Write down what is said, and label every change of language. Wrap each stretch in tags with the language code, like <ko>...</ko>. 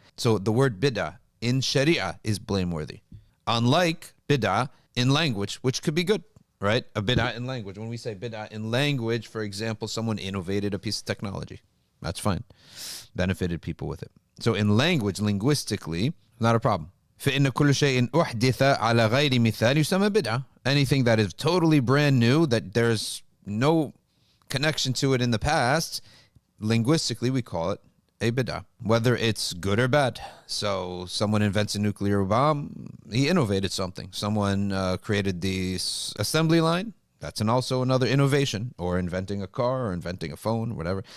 <en>So the word bid'ah in Sharia is blameworthy. Unlike bid'ah in language, which could be good, right? A bid'ah in language. When we say bid'ah in language, for example, someone innovated a piece of technology. That's fine. Benefited people with it. So in language, linguistically, not a problem.</en> <ar>فإن كل شيء أحدث على غير مثال يسمى بدعة.</ar> <en>Anything that is totally brand new, that there's no connection to it in the past, linguistically we call it a bid'ah, whether it's good or bad. So someone invents a nuclear bomb, he innovated something. Someone created the assembly line, that's also another innovation, or inventing a car or inventing a phone, whatever.</en>